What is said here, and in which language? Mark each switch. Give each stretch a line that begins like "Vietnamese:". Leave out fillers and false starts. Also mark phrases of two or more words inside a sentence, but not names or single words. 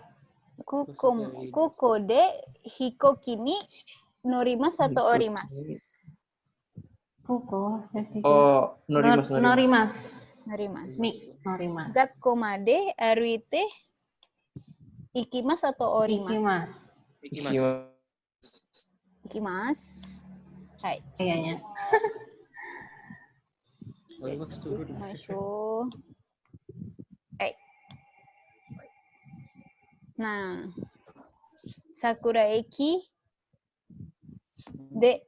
Japanese: 空港で飛行機に乗ります atau orimas? Kuko. Oh, norimas. Norimas. Norimas. に。乗ります. 学校まで歩いて行きます atau orimas? Ikimas. 行きます。はい.
Indonesian: Kayaknya. Masuk.
Japanese: Hai. Nah, さくら駅で